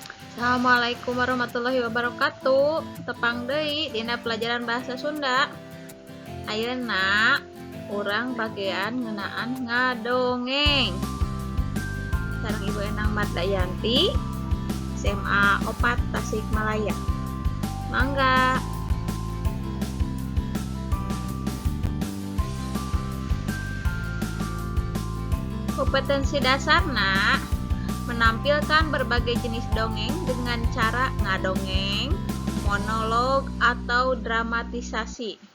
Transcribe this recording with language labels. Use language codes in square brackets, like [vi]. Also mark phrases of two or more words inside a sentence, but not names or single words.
[ar] السلام عليكم ورحمة الله وبركاته. [su] Tepang deui dina pelajaran bahasa Sunda. Ayeuna urang bagean ngeunaan ngadongeng. Sareng Ibu Enang Mardayanti, SMA 4 Tasikmalaya. Mangga. [id] Kompetensi dasarna menampilkan berbagai jenis dongeng dengan cara ngadongeng, monolog, atau dramatisasi.